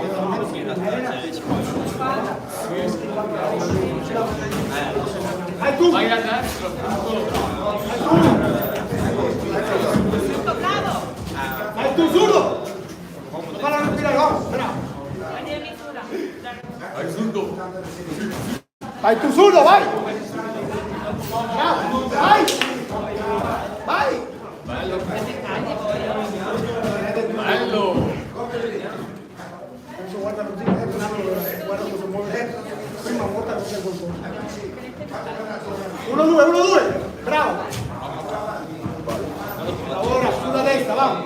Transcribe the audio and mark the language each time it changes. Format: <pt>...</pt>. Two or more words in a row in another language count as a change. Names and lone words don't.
<it>Vai tu. Vai a destra! Vai tu, surdo. Non farla respirare, vamos. Bravo. Prendi la misura. Vai surdo! Vai tu, surdo, vai. Bravo. Vai. Vai. Bello! Bello! Guarda così, guarda come si muove. Prima volta non c'è qualcosa. 1-2, bravo. Lavora sulla destra, va.</it>